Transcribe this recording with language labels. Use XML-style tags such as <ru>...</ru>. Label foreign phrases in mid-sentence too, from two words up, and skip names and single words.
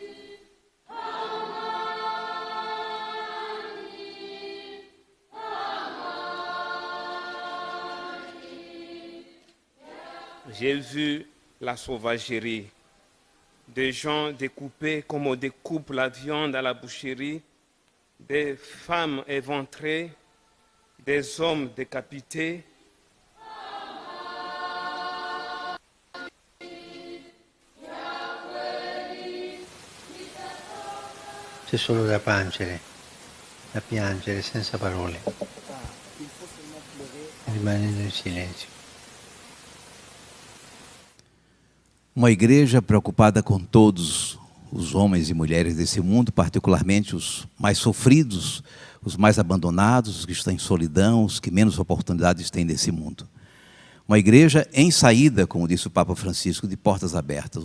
<fr>J'ai vu la sauvagerie, des gens découpés comme on découpe la viande à la boucherie, des femmes éventrées, des hommes décapités.</fr> <it>C'è solo da piangere senza parole, rimanendo in silenzio.</it> <pt>Uma igreja preocupada com todos os homens e mulheres desse mundo, particularmente os mais sofridos, os mais abandonados, os que estão em solidão, os que menos oportunidades têm nesse mundo. Uma igreja em saída, como disse o Papa Francisco, de portas abertas.</pt>